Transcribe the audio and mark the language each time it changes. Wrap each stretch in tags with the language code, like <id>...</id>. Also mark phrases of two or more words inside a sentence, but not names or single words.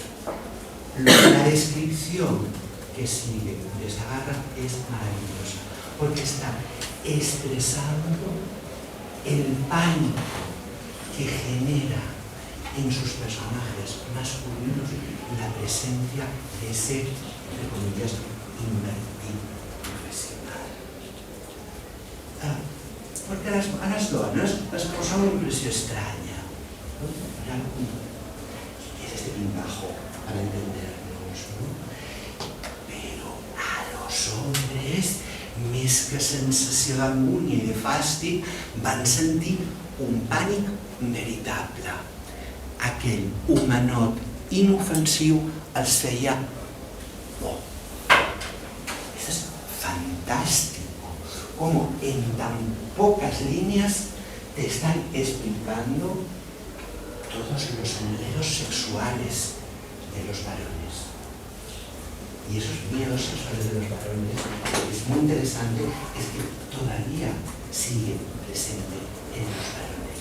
<es>La descripción que sigue de Sagarra es maravillosa, porque está expresando el pánico que genera en sus personajes masculinos la presencia de ese, entre comillas, invertir profesional.</es> <ca>Porque a les dones les causa una impressió estranya.</ca> <es>¿Qué es este pingajo para entendernos? Però a los hombres,</es> <ca>més que sensació d'angúnia i de fàstic, van sentir un pànic veritable. Aquell humanot inofensiu els feia por.</ca> <es>Esto es fantástico, como en tan pocas líneas te están explicando todos los enredos sexuales de los varones. Y esos miedos sexuales de los varones, es muy interesante, es que todavía siguen presentes en los varones.</es>